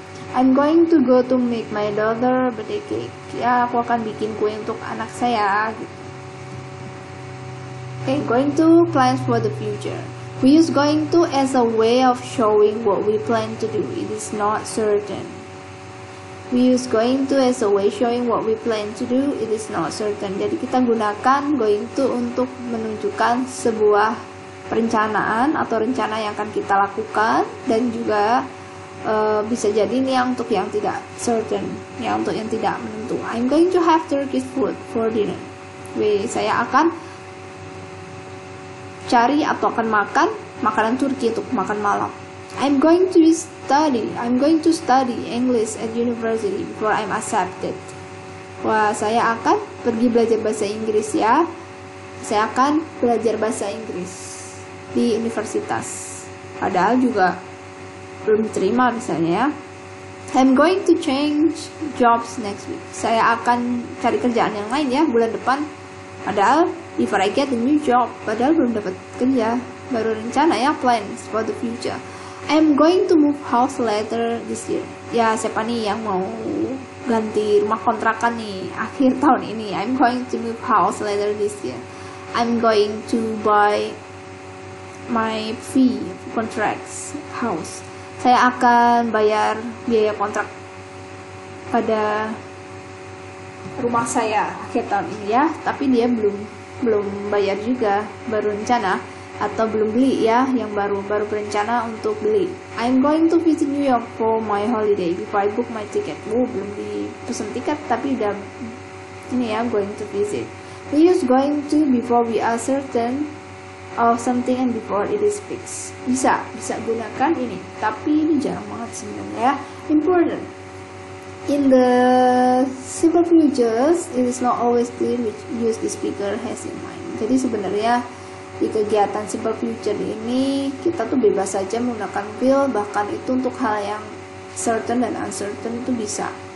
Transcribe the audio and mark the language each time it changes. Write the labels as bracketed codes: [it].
[en] I'm going to go to make my daughter birthday cake. [id] Ya, aku akan bikin kue untuk anak saya gitu. [en] Okay, going to, plans for the future. We use going to as a way of showing what we plan to do. It is not certain. We use going to as a way showing what we plan to do. It is not certain. [id] Jadi kita gunakan going to untuk menunjukkan sebuah perencanaan atau rencana yang akan kita lakukan, dan juga bisa jadi ini yang untuk yang tidak certain, yang untuk yang tidak menentu. [en] I'm going to have Turkish food for dinner. [id] Saya akan cari atau akan makan makanan Turki untuk makan malam. [en] I'm going to study English at university before I'm accepted. [id] Wah, saya akan pergi belajar bahasa Inggris ya. Saya akan belajar bahasa Inggris di universitas. Padahal juga belum diterima misalnya ya. [en] I'm going to change jobs next week. [id] Saya akan cari kerjaan yang lain ya bulan depan. Padahal [en] before I get a new job, [id] padahal belum dapat kerja, baru rencana ya, plans for the future. [en] I'm going to move house later this year. [id] Ya, siapa nih yang mau ganti rumah kontrakan nih akhir tahun ini? [en] I'm going to move house later this year. I'm going to buy my fee contracts house. [id] Saya akan bayar biaya kontrak pada rumah saya akhir tahun ini ya, tapi dia belum bayar juga, baru rencana atau belum beli ya, yang baru berencana untuk beli. [en] I'm going to visit New York for my holiday before I book my ticket. [id] Belum dipesan tiket tapi udah ini ya, going to visit. [en] We use going to before we are certain of something and before it is fixed. [id] Bisa gunakan ini, tapi ini jarang banget sebenarnya ya. Important. [en] In the simple futures, it is not always clear which use the speaker has in mind. [id] Jadi sebenarnya di kegiatan simple future ini kita tuh bebas saja menggunakan will, bahkan itu untuk hal yang certain dan uncertain itu bisa.